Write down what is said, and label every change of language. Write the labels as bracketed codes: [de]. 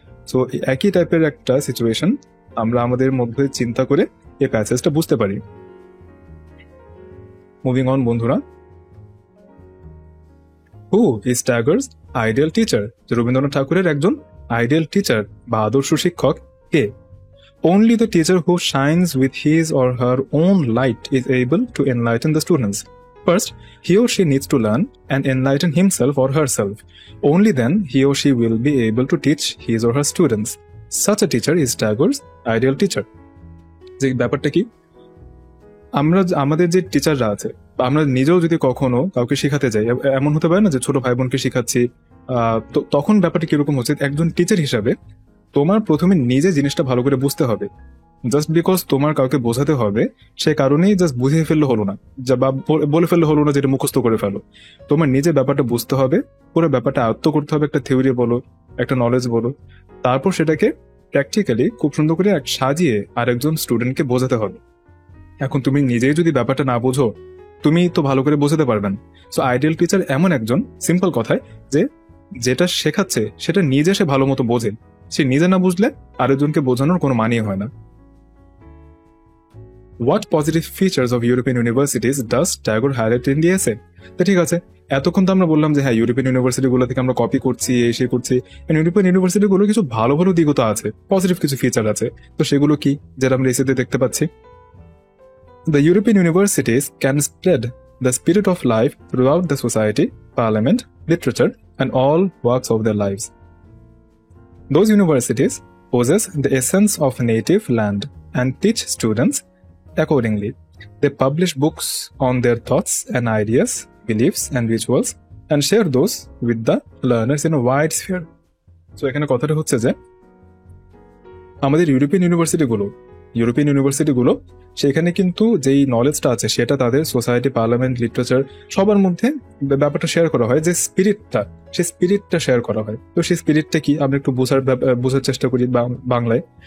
[bn] So একই টাইপের একটা সিচুয়েশন আমরা আমাদের মধ্যে চিন্তা করে এই প্যাসেজটা বুঝতে পারি। [en] moving on [bn] বন্ধুরা, [en] Who is Tagore's ideal teacher? [bn] Rabindranath ঠাকুরের একজন আইডিয়াল টিচার বা আদর্শ শিক্ষক কে? [en] Only the teacher who shines with his or her own light is able to enlighten the students. First, he or she needs to learn and enlighten himself or herself. Only then he or she will be able to teach his or her students. Such a teacher is Tagore's ideal teacher. [bn] যে ব্যাপারটা কি, আমরা আমাদের যে টিচাররা আছে, আমরা নিজেও যদি কখনো কাউকে শেখাতে যাই, এমন হতে পারে না যে ছোট ভাই বোনকে শেখাচ্ছি, তখন ব্যাপারটা কিরকম হচ্ছে, একজন টিচার হিসাবে তোমার প্রথমে নিজে জিনিসটা ভালো করে বুঝতে হবে। জাস্ট বিকজ তোমার কাউকে বোঝাতে হবে সে কারণেই জাস্ট বুঝিয়ে ফেললে হলো না, বা বলে ফেললে হলো না যেটা মুখস্থ করে ফেলো। তোমার নিজে ব্যাপারটা বুঝতে হবে, পুরো ব্যাপারটা আয়ত্ত করতে হবে, একটা থিওরি বলো, একটা নলেজ বলো, তারপর সেটাকে প্র্যাকটিক্যালি খুব সুন্দর করে সাজিয়ে আরেকজন স্টুডেন্টকে বোঝাতে হবে। এখন তুমি নিজেই যদি ব্যাপারটা না বোঝো, তুমি তো ভালো করে বোঝাতে পারবেন। সো আইডিয়াল টিচার এমন একজন, সিম্পল কথায়, যে যেটা শেখাচ্ছে সেটা নিজে সে ভালো মতো বোঝে। সে নিজে না বুঝলে আরেকজনকে বোঝানোর কোনো মানেই হয় না। [en] What positive features of European universities does Tagore highlight in the essay? [bn] তো ঠিক আছে, এতক্ষণ তো আমরা বললাম যে হ্যাঁ, ইউরোপিয়ান ইউনিভার্সিটি গুলো থেকে আমরা কপি করছি, এসে করছি। ইউরোপিয়ান ইউনিভার্সিটি গুলো কিছু ভালো ভালো দিকও তো আছে, পজিটিভ কিছু ফিচার আছে। তো সেগুলো কি, যেটা আমরা এসেতে দেখতে পাচ্ছি? [en] The European universities can spread the spirit of life throughout the society, parliament, literature, and all walks of their lives. Those universities possess the essence of native land and teach students accordingly. They publish books on their thoughts and ideas, beliefs and rituals, and share those with the learners in a wide sphere. [bn] So এখানে কথাটা হচ্ছে যে আমাদের European ইউনিভার্সিটিগুলো সেখানে কিন্তু যেই নলেজটা আছে সেটা তাদের সোসাইটি, পার্লামেন্ট, লিটারেচার সবার মধ্যে ব্যাপারটা শেয়ার করা হয়। যে স্পিরিটটা শেয়ার করা হয়। তো সেই স্পিরিটটা কি আমরা একটু বোঝার চেষ্টা করি বাংলায়।